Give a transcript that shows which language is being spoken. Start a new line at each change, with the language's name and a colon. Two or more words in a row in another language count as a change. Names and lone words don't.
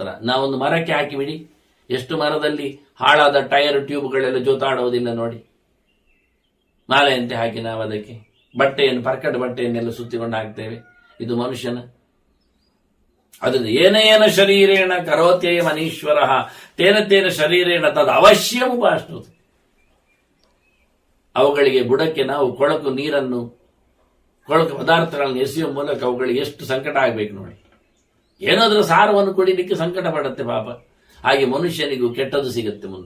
Kannada: ನಾವೊಂದು ಮರಕ್ಕೆ ಹಾಕಿಬಿಡಿ, ಎಷ್ಟು ಮರದಲ್ಲಿ ಹಾಳಾದ ಟೈರ್ ಟ್ಯೂಬ್ಗಳೆಲ್ಲ ಜೋತಾಡುವುದಿಲ್ಲ ನೋಡಿ, ಮಾಲೆಯಂತೆ ಹಾಕಿ ನಾವು ಅದಕ್ಕೆ ಬಟ್ಟೆಯನ್ನು, ಪರ್ಕಟ್ ಬಟ್ಟೆಯನ್ನೆಲ್ಲ ಸುತ್ತಿಕೊಂಡು ಹಾಕ್ತೇವೆ. ಇದು ಮನುಷ್ಯನ. ಅದರಿಂದ
Sanskrit: ಏನೇನ ಶರೀರೇಣ ಕರೋತೇ ಮನೀಶ್ವರ ತೇನ ತೇನ ಶರೀರೇಣ ತದ್ ಅವಶ್ಯಂ ಉಪಾಶ್ನುತೆ.
Kannada: ಅವುಗಳಿಗೆ ಬುಡಕ್ಕೆ ನಾವು ಕೊಳಕು ನೀರನ್ನು, ಕೊಳಕು ಪದಾರ್ಥಗಳನ್ನು ಎಸೆಯುವ ಮೂಲಕ ಅವುಗಳಿಗೆ ಎಷ್ಟು ಸಂಕಟ ಆಗಬೇಕು ನೋಡಿ. ಏನಾದರೂ ಸಾರವನ್ನು ಕುಡಿಲಿಕ್ಕೆ ಸಂಕಟ ಪಡುತ್ತೆ ಪಾಪ. ಹಾಗೆ ಮನುಷ್ಯನಿಗೂ ಕೆಟ್ಟದ್ದು ಸಿಗುತ್ತೆ ಮುಂದೆ.